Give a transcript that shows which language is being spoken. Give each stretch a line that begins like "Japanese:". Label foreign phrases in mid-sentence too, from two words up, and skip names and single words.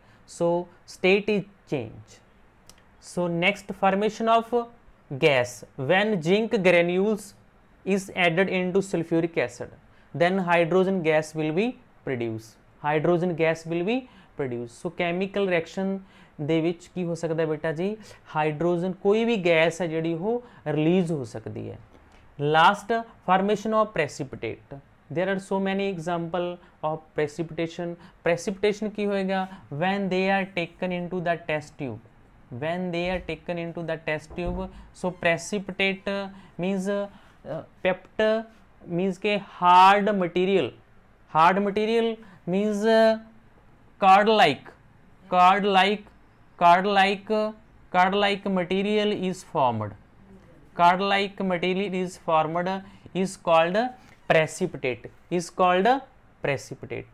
English: So state is change. So next, formation of gas when zinc granules is added into sulfuric acid, then hydrogen gas will be produced, hydrogen gas will be produced. So chemical reaction
Punjabi: ਦੇ ਵਿੱਚ ਕੀ ਹੋ ਸਕਦਾ ਬੇਟਾ ਜੀ, ਹਾਈਡਰੋਜਨ ਕੋਈ ਵੀ ਗੈਸ ਹੈ ਜਿਹੜੀ ਉਹ ਰਿਲੀਜ਼ ਹੋ ਸਕਦੀ ਹੈ।
English: last, formation of precipitate, there are so many example of precipitation.
Punjabi: Precipitation ਕੀ ਹੋਏਗਾ,
English: when they are taken into the test tube, when they are taken into the test tube. So precipitate means pept means के hard material, hard material means card like material is formed, card like material is formed, is called precipitate, is called precipitate.